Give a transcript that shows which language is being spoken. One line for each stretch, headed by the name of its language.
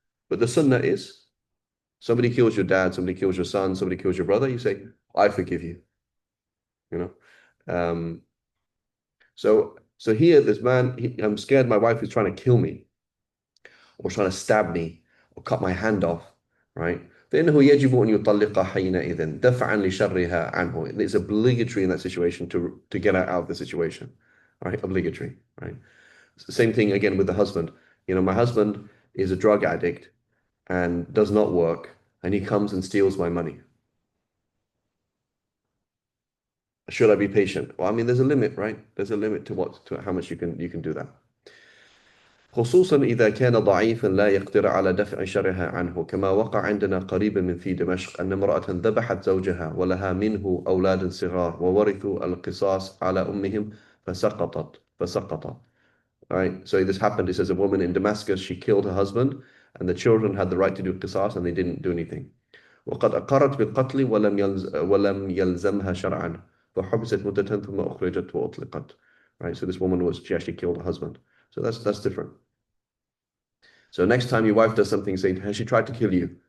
English: But the sunnah is somebody kills your dad, somebody kills your son, somebody kills your brother, you say, I forgive you. You know? Um, so here, this man, I'm scared my wife is trying to kill me or trying to stab me or cut my hand off, right?
Arabic: فإنه يجب أن يطلقها حينئذ دفعا لشرها عنه.
English: It's obligatory in that situation to get her out of the situation, right? Obligatory, right? Same thing again with the husband. My husband is a drug addict and does not work, and he comes and steals my money. Should I be patient? Well, I mean, there's a limit, right? There's a limit to how much you can do that.
Arabic: خصوصا إذا كان ضعيفا لا يقدر على دفع شرها عنه كما وقع عندنا قريبا من في دمشق أن امرأة ذبحت زوجها ولها منه أولاد صغار وورثوا القصاص على أمهم فسقط.
English: Right? So this happened. It says a woman in Damascus, she killed her husband and the children had the right to do qisas and they didn't do anything.
Arabic: وقد أقرت بالقتل ولم يلزمها شرعا فحبست مدة ثم أخرجت وأطلقت.
English: Right? So this woman she actually killed her husband. So that's different. So next time your wife does something, say, has she tried to kill you?